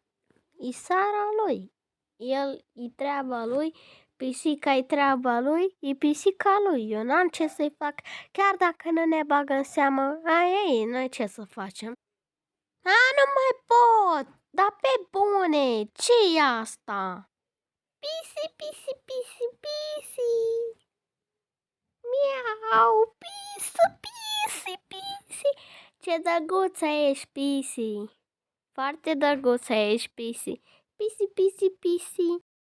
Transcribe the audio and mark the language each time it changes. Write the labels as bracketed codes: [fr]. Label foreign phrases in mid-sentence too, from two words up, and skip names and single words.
[ro] E sara lui, el e treaba lui, pisica-i treaba lui, e pisica lui, eu n-am ce să-i fac, chiar dacă nu ne bagă în seamă, aia e, noi ce să facem? Nu mai pot, dar pe bune, ce-i asta? Pisi, pisi, pisi, pisi, miau, pisi, pisi, pisi, ce drăguță ești, Pisi, foarte drăguță ești, Pisi, pisi, pisi, pisi.